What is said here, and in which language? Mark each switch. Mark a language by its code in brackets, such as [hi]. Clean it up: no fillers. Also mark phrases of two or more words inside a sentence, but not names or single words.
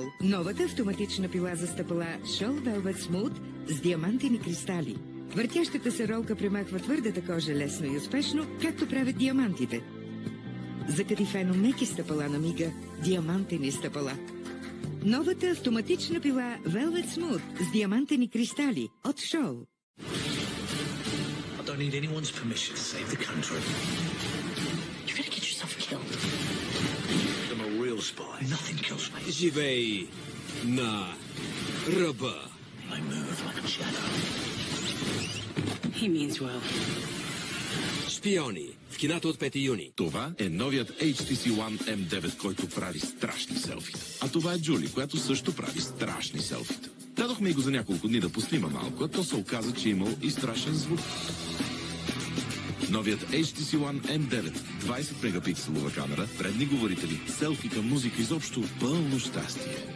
[bg] Новата автоматична пила за стъпала Show Velvet Smooth с диамантени кристали. Въртящата се ролка премахва твърдата кожа лесно и успешно, както правят диамантите. За кадифено меки стъпала на мига, диамантени стъпала. Новата автоматична пила Velvet Smooth с диамантени кристали от Show. [en] I don't need anyone's permission to save the country. You're gonna get yourself killed. I'm a real spy. Nothing kills me. [bg] Живей на ръба. [en] I move like a shadow. He means well. [bg] Шпиони в киното от 5 юни. Това е новият HTC One M9, който прави страшни селфита. А това е Джули, която също прави страшни селфита. Дадохме и го за няколко дни да поснима малко, а то се оказа, че имал и страшен звук. Новият HTC One M9, 20 мегапикселова камера, предни говорители, селфита, музика, изобщо пълно щастие.